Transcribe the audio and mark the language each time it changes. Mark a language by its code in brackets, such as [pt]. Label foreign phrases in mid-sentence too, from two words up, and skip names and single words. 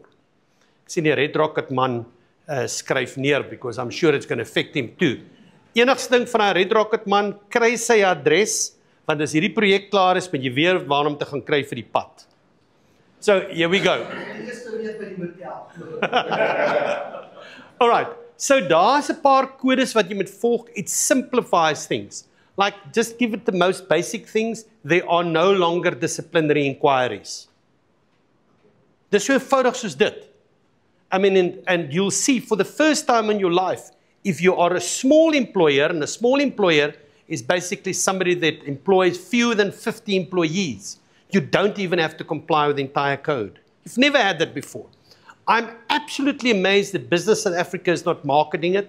[af] Ek sien die Red Rocket man skryf neer, [en] because I'm sure it's going to affect him too. [af] Enigste ding van 'n Red Rocket man, kry sy adres, want as hierdie projek klaar is, moet jy weer waar om te gaan kry vir die pad. [en] So, here we go. [af] Alright, so daar's 'n paar kodes wat jy moet volg. [en] It simplifies things. Like, just give it the most basic things. There are no longer disciplinary inquiries. [af] Dis so eenvoudig soos dit. [en] I mean, and you'll see for the first time in your life, if you are a small employer, and a small employer is basically somebody that employs fewer than 50 employees, you don't even have to comply with the entire code. You've never had that before. I'm absolutely amazed that Business South Africa is not marketing it.